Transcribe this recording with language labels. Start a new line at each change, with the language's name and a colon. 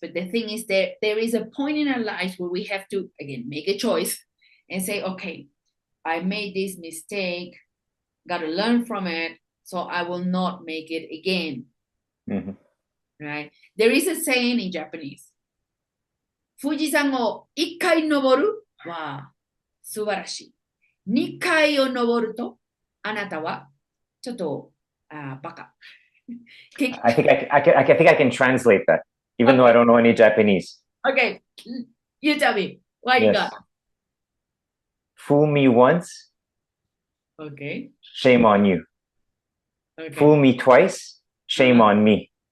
English: But the thing is that there is a point in our lives where we have to, again, make a choice and say, okay, I made this mistake, got to learn from it, so I will not make it again. Right? There is a saying in Japanese.
Japanese: 富士山を1回登るは素晴らしい。 2回を登るとあなたはちょっとバカ。
English: I think I can translate that, even though I don't know any Japanese. Okay, you tell me. What you got? Fool me once. Okay. Shame on you. Okay. Fool me twice. Shame on me.